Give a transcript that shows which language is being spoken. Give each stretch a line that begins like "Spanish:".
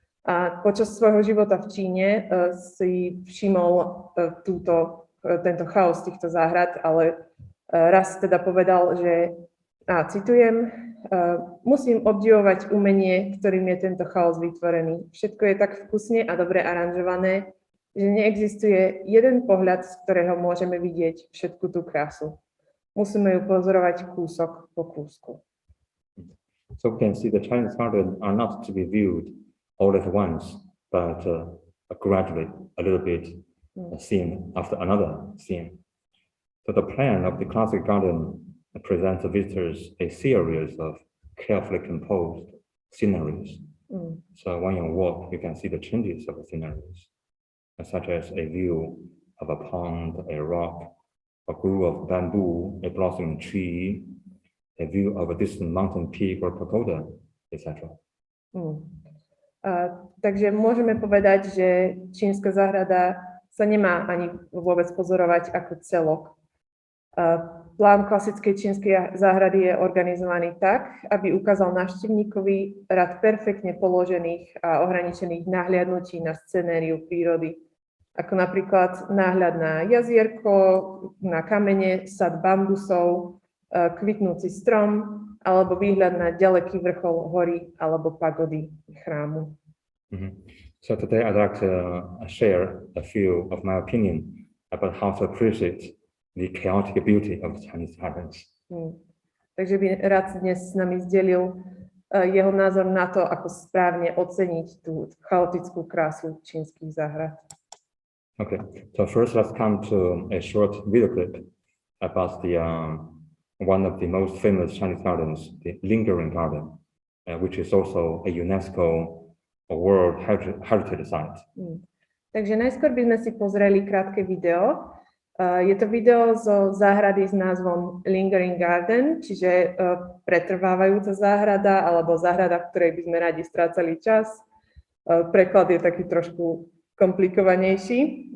Slovak: A počas svojho života v Číne si všimol tento chaos týchto záhrad, ale raz teda povedal, že, citujem, musím obdivovať umenie, ktorým je tento chaos vytvorený. Všetko je tak vkusne a dobre aranžované, že neexistuje jeden pohľad, z ktorého môžeme vidieť všetku tú krásu. Musíme ju pozorovať kúsok po kúsku.
English: So we can see the Chinese gardens are not to be viewed all at once, but gradually, a little bit, scene after another scene. So the plan of the classic garden presents the visitors a series of carefully composed sceneries. So when you walk, you can see the changes of the sceneries, such as a view of a pond, a rock, a grove of bamboo, a blossoming tree, a view of a distant mountain peak or pagoda, etc.
Slovak: Takže môžeme povedať, že čínska záhrada sa nemá ani vôbec pozorovať ako celok. Plán klasickej čínskej záhrady je organizovaný tak, aby ukázal návštevníkovi rad perfektne položených a ohraničených nahliadnutí na scenériu prírody, ako napríklad náhľad na jazierko, na kamene, sad bambusov, kvitnúci strom, alebo výhľad na ďaleký vrchol hory alebo pagody chrámu.
English: So today I'd like to share a few of my opinion about how to appreciate the chaotic beauty of Chinese gardens.
Slovak: Takže by rád dnes s nami zdelil jeho názor na to, ako správne oceniť tú chaotickú krásu čínskych záhrad.
English: Okay, so first let's come to a short video clip about the one of the most famous Chinese gardens, the Lingering Garden, which is also a UNESCO World Heritage Site.
Slovak: Takže najskôr by sme si pozreli krátke video. Je to video zo záhrady s názvom Lingering Garden, čiže pretrvávajúca záhrada alebo záhrada, v ktorej by sme radi strácali čas. Preklad je taký trošku komplikovanejší.